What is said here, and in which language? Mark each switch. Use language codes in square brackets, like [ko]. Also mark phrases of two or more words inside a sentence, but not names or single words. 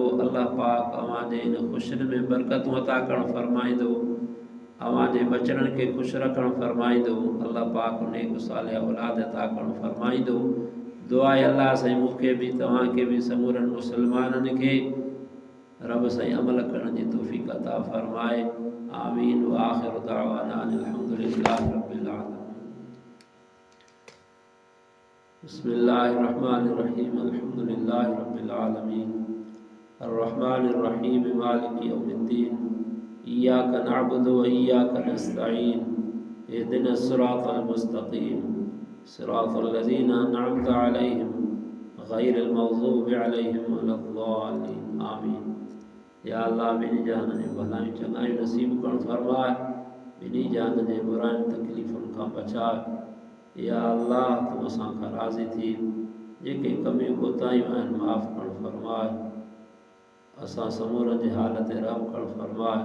[sd] अल्लाह पाक अव्हां जे इन ख़ुशियुनि में बरकतूं अता करणु फ़रमाईंदो। अव्हां जे बचड़नि खे ख़ुशि रखणु फ़रमाईंदो। अल्लाह पाक नेक सालिह औलाद अता करणु फ़रमाईंदो। दुआ आहे अल्लाह साईं मूंखे भी तव्हां खे भी समूरनि मुस्लमाननि खे रब साईं अमल करण जी तौफ़ीक़ अता फ़रमाए। [ar] آمين وآخر دعوانا أن الحمد لله رب العالمين. بسم الله الرحمن الرحيم الحمد لله رب العالمين الرحمن الرحيم مالك يوم الدين إياك نعبد وإياك نستعين اهدنا الصراط المستقيم صراط الذين أنعمت عليهم غير المغضوب عليهم ولا الضالين آمين. [sd] या अल्लाह ॿिन्ही जहान जी भलायूं चङायूं नसीब करणु फ़रमाए। ॿिन्ही जहान जे बुराइयुनि तकलीफ़ुनि खां बचाए। या अल्लाह तूं असां खां राज़ी थी जेके कमियूं कोताहियूं आहिनि माफ़ करणु फ़रमाए। असां समूरनि जी हालत ते रहम करणु फ़रमाए।